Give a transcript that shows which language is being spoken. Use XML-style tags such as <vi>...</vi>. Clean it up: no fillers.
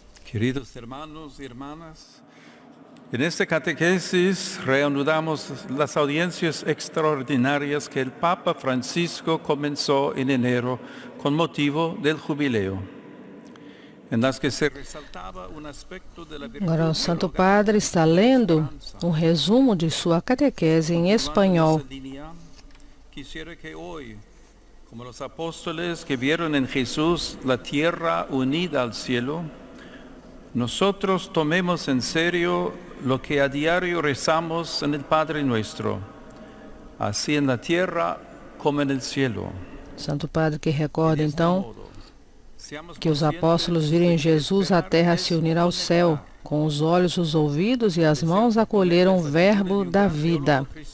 <es>Queridos hermanos y hermanas, en esta catequesis reanudamos las audiencias extraordinarias que el Papa Francisco comenzó en enero con motivo del jubileo, en las que se resaltaba un aspecto de la virtud.</es> <pt>Agora o Santo Padre está lendo resumo de sua catequese em espanhol.</pt> <es>Quisiera que hoy, como los apóstoles que vieron en Jesús la tierra unida al cielo, nosotros tomemos en serio lo que a diario rezamos en el Padre Nuestro, así en la tierra como en el cielo.</es> <pt>Santo Padre que recorda então que os apóstolos viram em Jesus a terra se unir ao céu, com os olhos, os ouvidos e as mãos acolheram o verbo da vida.</pt>